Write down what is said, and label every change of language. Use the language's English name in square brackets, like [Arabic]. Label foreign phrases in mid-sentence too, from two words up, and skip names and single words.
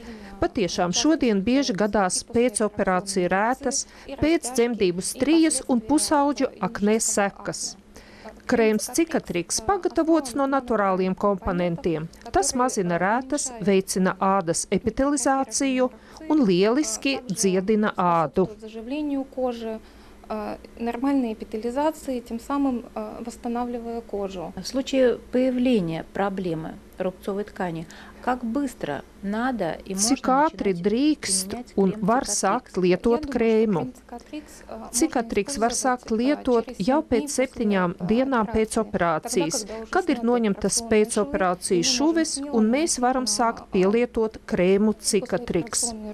[Latvian] Patiešām šodien bieži gadās pēcoperāciju rētas, pēcdzemdību strijas un pusauģu aknē sekas. Krēms Cicatrix pagatavots no naturāliem komponentiem. Tas mazina rētas, veicina ādas epitelizāciju un lieliski dziedina ādu. [Russian] Нормальной эпителизации, тем самым восстанавливая кожу. В случае появления проблемы рубцовой ткани, как быстро надо и можно [Latvian] Cik ātri drīkst un var sākt lietot krēmu? Cicatrix var sākt lietot jau pēc 7 dienām pēc operācijas, kad ir noņemtas pēcoperācijas šuves, un mēs varam sākt pielietot krēmu Cicatrix.